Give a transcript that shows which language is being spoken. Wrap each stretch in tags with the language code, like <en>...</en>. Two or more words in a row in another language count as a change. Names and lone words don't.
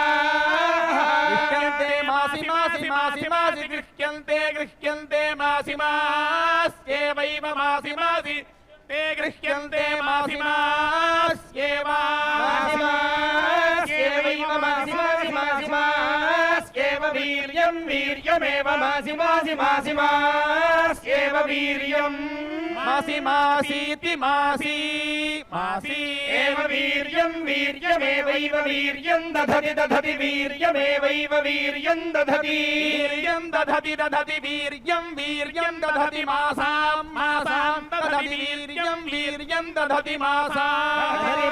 <sa>गृह्यन्ते मासि मासि मासि मासि गृह्यन्ते मासि मास्येवैव मासि मासि ते गृह्यन्ते मासि मास्येव मास्येवैव मासि मासि मासि मास्येव वीर्यं वीर्यमेव मासि मासि मासि मास्येव वीर्यम् मासि मासीति मासि मासि एव वीर्यं वीर्यमेवैव वीर्यं दधति दधति वीर्यमेवैव वीर्यं दधति वीर्यं दधति दधति वीर्यं वीर्यं दधति मासां मासां दधति वीर्यं वीर्यं दधति दधति</sa>